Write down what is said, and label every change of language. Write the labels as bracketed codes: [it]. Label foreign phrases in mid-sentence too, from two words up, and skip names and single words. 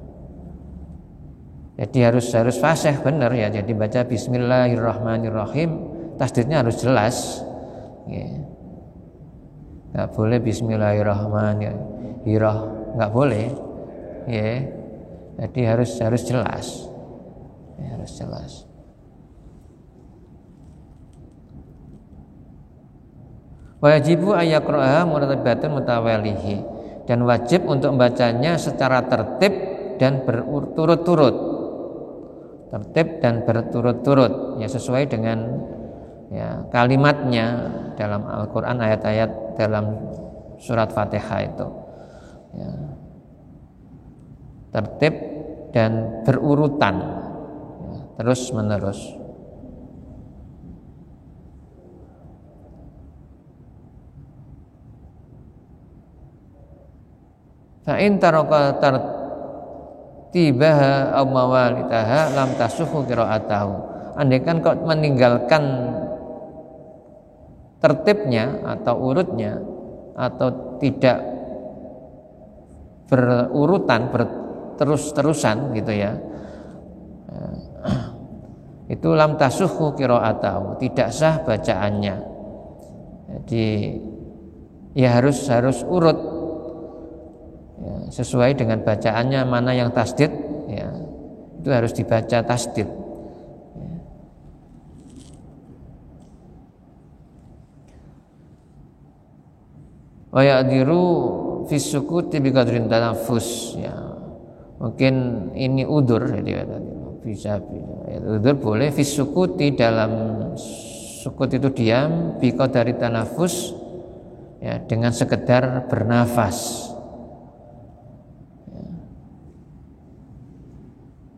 [id] Jadi harus fasih benar ya, jadi baca bismillahirrahmanirrahim, tasdidnya harus jelas ya. Enggak boleh bismillahirrahmanirrahim, enggak boleh ya. Jadi harus jelas ya, harus jelas. [ar] واجب يقرأها مرتبة متوالية, [id] dan wajib untuk membacanya secara tertib dan berturut-turut, ya, sesuai dengan ya, kalimatnya dalam Al-Quran, ayat-ayat dalam surat Fatihah itu ya, tertib dan berurutan ya, terus menerus. [ar] فإن ترك ترتيبها أو موالاتها لم تصح قراءته. [id] Andaikan kau meninggalkan tertibnya atau urutnya, atau tidak berurutan, berterus-terusan gitu ya, itu [ar] لم تصح قراءته, [id] tidak sah bacaannya. Jadi ya harus urut ya, sesuai dengan bacaannya, mana yang tasdid ya, itu harus dibaca tasdid ya. [ar] ويعذر في سكوت بقدر تنفس ya. [id] Mungkin ini udur jadi bisa ya, udur boleh [ar] في سكوت, [id] dalam sukut itu diam, [ar] بقدر تنفس [id] ya, dengan sekedar bernafas.